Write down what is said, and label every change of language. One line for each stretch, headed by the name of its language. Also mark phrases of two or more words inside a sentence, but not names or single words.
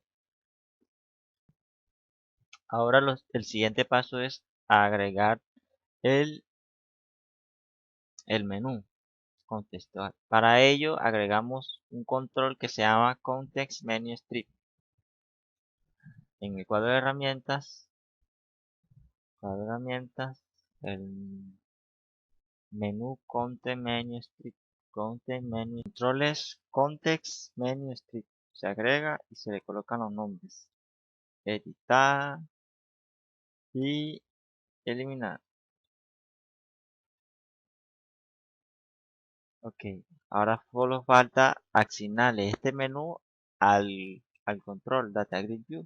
Spanish: Ahora el siguiente paso es agregar el, el menú contextual. Para ello agregamos un control que se llama Context Menu Strip. En el cuadro de herramientas, el menú Context Menu Strip. Context Menu Controles Context Menu Strip. Se agrega y se le colocan los nombres. Editar y eliminar. Ok, ahora solo falta asignarle este menú al control Data Grid View.